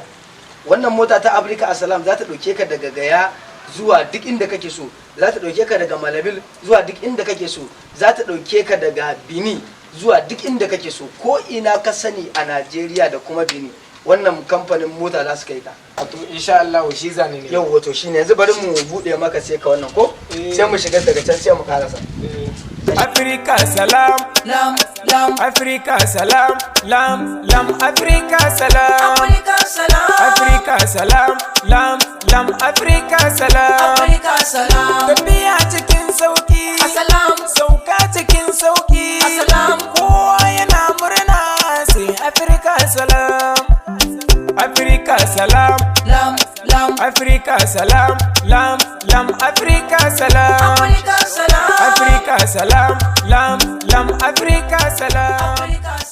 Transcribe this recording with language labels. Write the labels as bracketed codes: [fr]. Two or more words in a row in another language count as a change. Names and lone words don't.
[ha] Wannan mota ta Africa Assalam za ta ɗauke ka daga Gaya zuwa duk inda kake so, za ta ɗauke ka daga Malabil zuwa duk inda kake so, za ta ɗauke ka daga Bini zuwa duk inda kake so, ko ina ka sani a Najeriya da kuma Bini. Wannan kamfanin mota za su kai ka. to [ar] إن شاء الله [ha] shi zane ne. Yau wato shine yanzu bari mu bude maka sai ka wannan ko sai mu shiga daga can sai mu karasa. Afrika salam, lam lam. Afrika salam, lam lam. Afrika salam, Afrika salam, Afrika salam, lam lam. Afrika salam, Afrika salam, tafiya cikin sauki, Assalam, sauka cikin sauki, Assalam. kowa yana murna sai Afrika salam, Afrika salam, lam lam. Afrika salam, lam lam. Afrika salam, Afrika salam, Afrika salam, lam lam. Afrika salam.